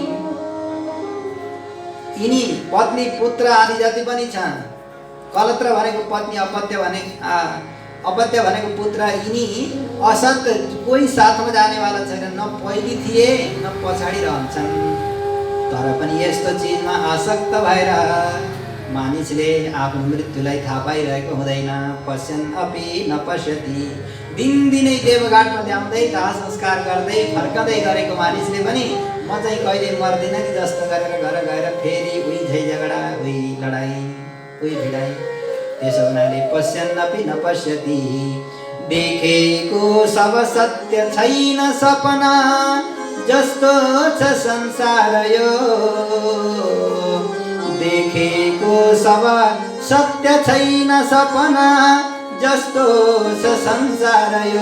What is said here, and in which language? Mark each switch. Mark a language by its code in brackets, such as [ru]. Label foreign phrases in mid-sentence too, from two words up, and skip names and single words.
[ne] यिनी पत्नी पुत्र आदि जति पनि छन्, कलत्र भनेको पत्नी, अपत्य भनेको पुत्र। यिनी असत कोही साथमा जानेवाला छैन, न पहिले थिए न पछाडि रहन्छन्। तर पनि यस्तो चिजमा आसक्त भएर मानिसले आफ्नो मृत्युलाई थाहा पाइरहेको हुँदैन। [sa] पश्यन् अपि न पश्यति। [ne] दिनदिनै देवघाटमा ल्याउँदै दाह संस्कार गर्दै फर्कँदै गरेको मानिसले पनि म चाहिँ कहिले मर्दिनँ कि जस्तो गरेर घर गएर फेरि उही झै झगडा, उही लडाइँ, उही भिडाइ। त्यसो हुनाले [sa] पश्यन् अपि न पश्यति। [ne] देखेको सब सत्य छैन सपना जस्तो छ संसार यो। देखेको सब सत्य छैन सपना जस्तो छ संसार यो।